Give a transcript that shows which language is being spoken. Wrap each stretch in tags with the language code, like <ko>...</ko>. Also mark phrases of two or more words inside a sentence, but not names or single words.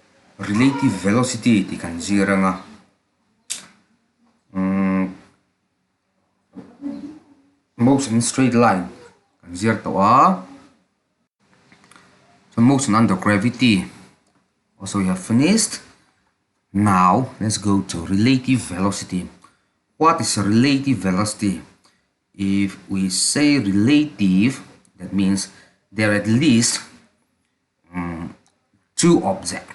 <en>relative velocity</en> <lus>thì kan zira nga</lus> <en>motion in straight line</en> <lus>kan zir to a.</lus> <en>So motion under gravity also we have finished. Now let's go to relative velocity. What is relative velocity? If we say relative, that means there are at least two objects.</en>